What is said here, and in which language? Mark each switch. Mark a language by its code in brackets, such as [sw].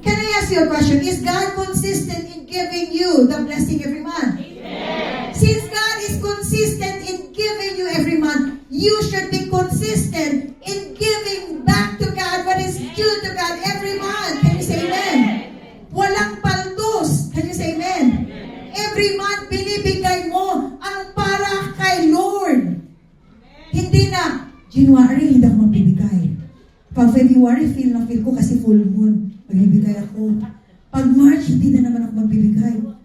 [en] Can I ask you a question? Is God consistent in giving you the blessing every month? Amen. Since God is consistent in giving you every month, you should be consistent in giving back to God what is due to God every month. Can you say amen? [tl] Walang paltos. [en] Can you say amen? Every month, [tl] binibigay mo ang para kay Lord. Hindi na, January, hindi ako magbibigay. Pag February, feel ko kasi full moon. Magbibigay ako. Pag March, hindi na naman ako magbibigay.